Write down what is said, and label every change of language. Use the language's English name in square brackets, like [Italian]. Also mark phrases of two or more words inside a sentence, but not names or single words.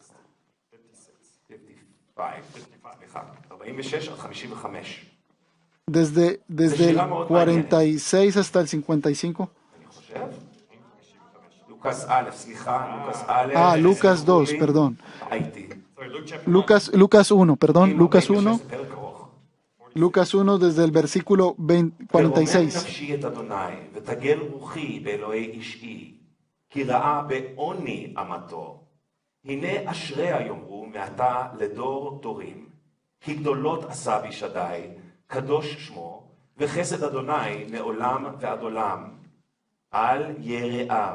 [Spanish] Desde el 46 hasta el 55. Lucas 2, perdón. Lucas 1, perdón, Lucas 1. Lucas 1 desde el versículo 46. [Hebrew] קדוש שמו, וחסד אדוני מעולם ועד עולם, על יראיו.